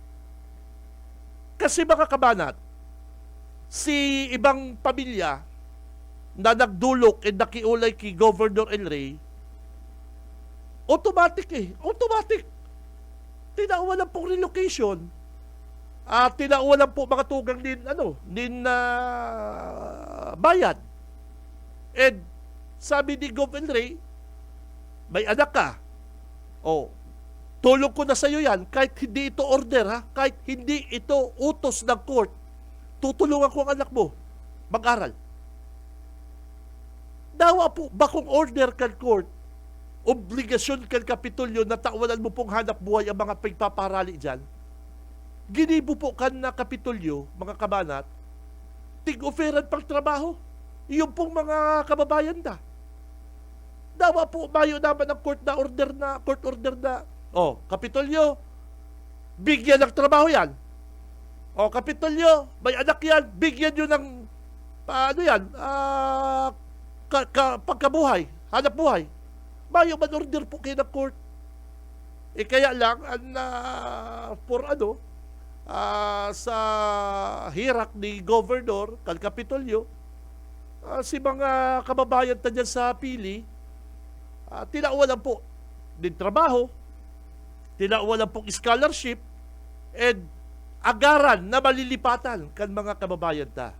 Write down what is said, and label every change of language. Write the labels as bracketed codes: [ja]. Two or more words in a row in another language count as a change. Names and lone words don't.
[bik] Kasi mga kabanat, si ibang pamilya na nagdulok at nakiulay kay Governor El Rey, automatic. Tinauwalan pong relocation. Tinauwalan po mga tugang bayad. [tl] And sabi ni Gov. El Rey, may anak ka. Tulong ko na sa iyo yan, kahit hindi ito order, kahit hindi ito utos ng court, tutulungan ko ang anak mo mag-aral. [bik] Dawa po, bakong order kan court, obligasyon kan Kapitolyo na tawanan mo pong hanap buhay ang mga pagpaparali dyan, ginibo po kan na Kapitolyo, mga kabanat, tig-oferan pang trabaho. [tl] Yung pong mga kababayan na. [bik] Dawa po, mayo naman ang [en] court order [bik] na, Kapitolyo, [tl] bigyan ng trabaho yan. Kapitolyo, may anak yan, bigyan nyo ng, pagkabuhay, hanap buhay. [bik] Mayo man order po kayo ng court. Kaya lang, sa hirak ni Governor, kan Kapitolyo, si mga kababayan ta dyan sa pili, tinauwalan po din trabaho, tinauwalan po scholarship, and agaran na malilipatan kan mga kababayan ta.